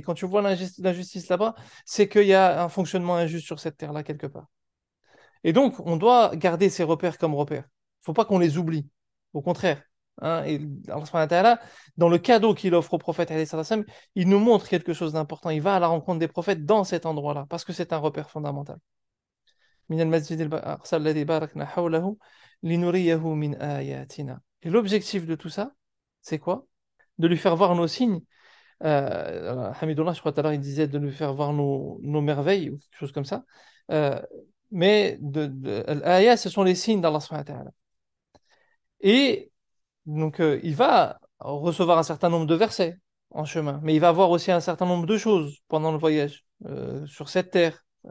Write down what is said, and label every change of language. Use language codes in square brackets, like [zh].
[fr] Quand tu vois l'injustice là-bas, c'est qu'il y a un fonctionnement injuste sur cette terre-là, quelque part. Et donc, on doit garder ces repères comme repères. Il ne faut pas qu'on les oublie. Au contraire. Hein, et Allah [ar] subhanahu wa ta'ala, [fr] dans le cadeau qu'il offre au prophète, [ar] alayhi salam, [fr] il nous montre quelque chose d'important. Il va à la rencontre des prophètes dans cet endroit-là, parce que c'est un repère fondamental. [ar] من المسجد الأقصى الذي باركنا حوله لنريه من آياتنا. [fr] Et l'objectif de tout ça, c'est quoi? De lui faire voir nos signes. Hamidullah, je crois tout à l'heure, il disait de lui faire voir nos merveilles, ou quelque chose comme ça. Euh, mais l'ayat, ce sont les signes d'Allah [ar] subhanahu wa ta'ala. [fr] Et donc, il va recevoir un certain nombre de versets en chemin, mais il va voir aussi un certain nombre de choses pendant le voyage sur cette terre.